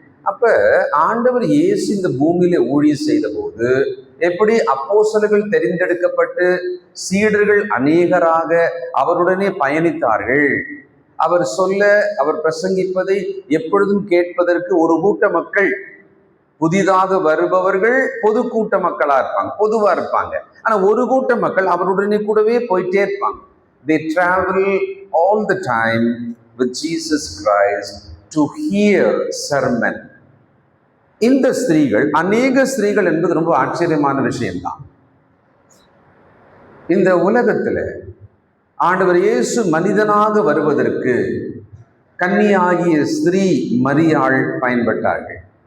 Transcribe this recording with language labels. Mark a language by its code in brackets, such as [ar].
[ta] அப்ப ஆண்டவர் இயேசு இந்த பூமியில ஊழியம் செய்த போது எப்படி அப்போஸ்தலர்கள் தெரிந்தெடுக்கப்பட்டு சீடர்கள் அநேகராக அவருடனே பயணித்தார்கள். அவர் சொல்ல, அவர் பிரசங்கிப்பதை எப்பொழுதும் கேட்பதற்கு ஒரு கூட்ட மக்கள், புதிதாக வருபவர்கள் பொது கூட்ட மக்களா இருப்பாங்க, பொதுவா இருப்பாங்க. ஆனா ஒரு கூட்ட மக்கள் அவருடனே கூடவே போயிட்டே இருப்பாங்க. [en] They travel all the time with Jesus Christ to hear sermon. [ta] இந்த ஸ்திரீகள், அநேக ஸ்திரீகள் என்பது ரொம்ப ஆச்சரியமான விஷயம்தான். இந்த உலகத்துல ஆண்டவர் இயேசு மனிதனாக வருவதற்கு கன்னியாகிய ஸ்திரீ மரியாள் பயன்பட்டார்கள்.